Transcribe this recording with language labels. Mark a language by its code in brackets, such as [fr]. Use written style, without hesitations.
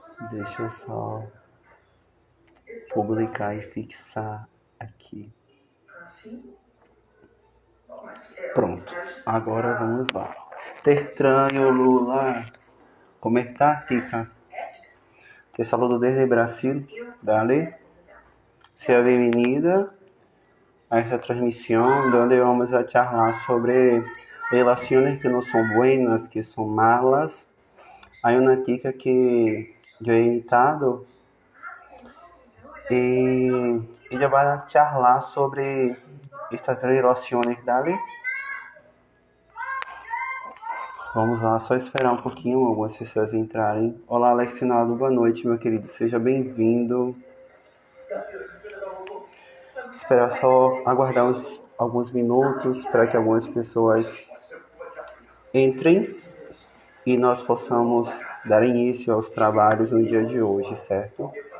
[pt] Deixa eu só publicar e fixar aqui. Pronto, agora vamos lá. Tertranho, Lula, como está, Tica? [es] Te saludo desde Brasil, dale. [pt] Seja bem-vinda [es] a esta transmisión donde vamos a charlar sobre relaciones que no son buenas, que son malas. Hay una tica que yo he invitado y ella va a charlar sobre estas relaciones, dale. [pt] Vamos lá, só esperar um pouquinho algumas pessoas entrarem. Olá, Alexinaldo, boa noite, meu querido, seja bem-vindo. Esperar só aguardar alguns minutos para que algumas pessoas entrem e nós possamos dar início aos trabalhos no dia de hoje, certo?